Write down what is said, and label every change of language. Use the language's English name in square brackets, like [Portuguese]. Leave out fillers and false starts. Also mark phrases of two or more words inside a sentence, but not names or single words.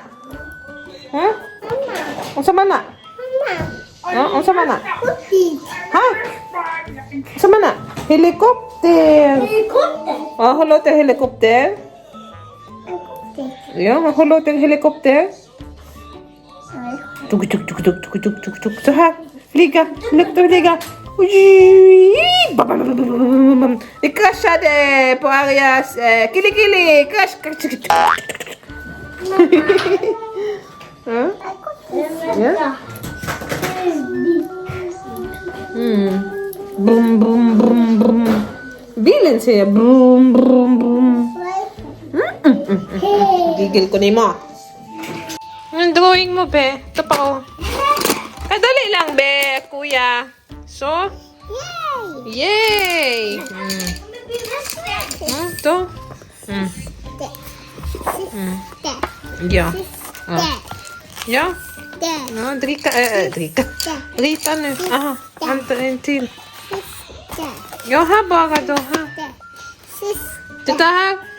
[Cebuano] Huh? Unsa man na? Unsa man na? Ha? Unsa man na? [English] Helicopter! Hello, helicopter? Yeah, hello, helicopter? Tuk tuk tuk tuk tuk tuk tuk tuk. [Swedish] Så här, flyga, flyga. Det kraschade på Arias kili. Krasch. Ja. Brum brum brum brum. Bilen säger brum brum brum. [Cebuano] Gigil ko ni mo. [Filipino] Ang drawing mo, be. Ito pa, oh. Dali lang, be, kuya. So? Yay! Ito? [Swedish] Ja. Ja? Dricka. Rita nu. Aha, vänta en till. Ja, här bara då. Här. Titta här.